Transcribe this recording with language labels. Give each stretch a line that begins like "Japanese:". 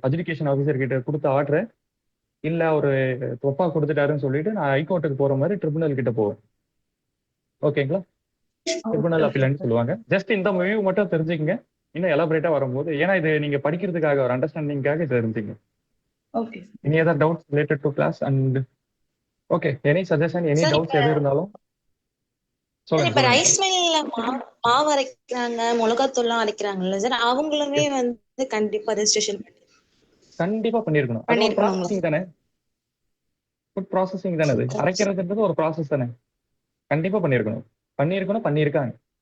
Tamil: Adjudication officer கிட்ட கொடுத்த order இல்ல ஒரு தொப்பா கொடுத்துட்டாருன்னு சொல்லிட்டு நான் ஹைகோர்ட்டுக்கு போற மாதிரி ட்ரிபுனல் கிட்ட போவேன். ஓகேங்களா? ட்ரிபுனல் அப்பீல்னு சொல்லுவாங்க. ஜஸ்ட் இந்த வியூ மட்டும் தெரிஞ்சுக்கங்க, இன்னும் எலாபரேட்டா வரும்போது. ஏன்னா இது நீங்க படிக்கிறதுக்காக, ஒரு அண்டர்ஸ்டாண்டிங்காக இது தெரிஞ்சுங்க. Okay.
English: Any other doubts related to class and okay, any suggestion, any doubts
Tamil: எது இருந்தாலும் சொல்லுங்க. இப்ப ரைஸ் மில்ல மாவு அரைக்கிறாங்க, மிளகாத்தூள்லாம் அரைக்கிறாங்கல்ல சார், அவங்களுமே வந்து கண்டிப்பா ரெஜிஸ்ட்ரேஷன் கண்டிப்பா பண்ணிருக்கணும். அது ஒரு ப்ராசஸிங் தானே, ஃபுட் ப்ராசஸிங் தானே. அது அரைக்கிறதுன்றது ஒரு ப்ராசஸ் தானே, கண்டிப்பா பண்ணிருக்காங்க.